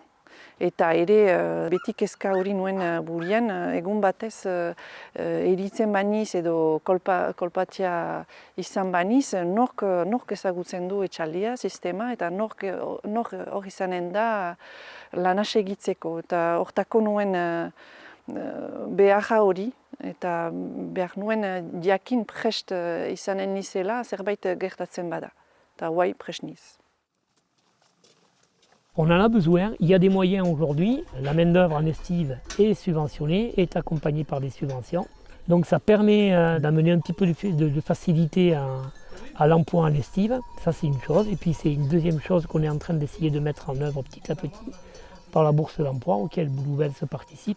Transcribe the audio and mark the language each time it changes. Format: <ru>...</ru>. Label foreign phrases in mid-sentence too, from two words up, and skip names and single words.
<eu>Eta ere beti kezka hori nuen burian, egun batez eritzen baniz edo kolpatia izan baniz, nork ezagutzen du etxaldia, sistema, eta nork hor izanen da lana segitzeko. Eta hortako nuen beharra hori, eta behar nuen jakin prest izanen nizela zerbait gertatzen bada. Eta guai prest niz.</eu> <fr>On en a besoin, il y a des moyens aujourd'hui, la main-d'œuvre en estive est subventionnée, est accompagnée par des subventions. Donc ça permet d'amener un petit peu de facilité à l'emploi en estive, ça c'est une chose. Et puis c'est une deuxième chose qu'on est en train d'essayer de mettre en œuvre petit à petit par la bourse d'emploi auquel Burubeltza participe.</fr>